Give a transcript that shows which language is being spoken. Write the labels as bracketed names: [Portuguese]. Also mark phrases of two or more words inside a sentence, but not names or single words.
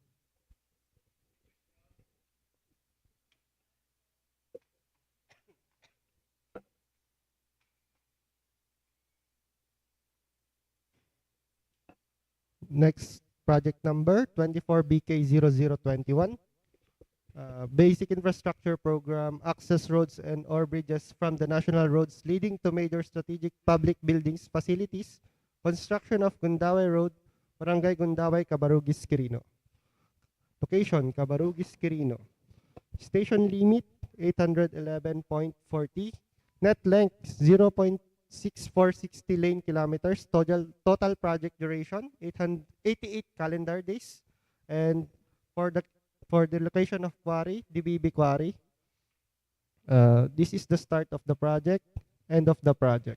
[English] Next project number 24BK0021. Basic infrastructure program, access roads and or bridges from the national roads leading to major strategic public buildings, facilities, construction of Gundaway Road, Barangay Gundaway, Cabrroguis, Quirino. Location, Cabrroguis, Quirino. Station limit, 811.40. Net length, 0.6460 lane kilometers. Total project duration, 88 calendar days. And for the location of quarry, DBB quarry, this is the start of the project, end of the project.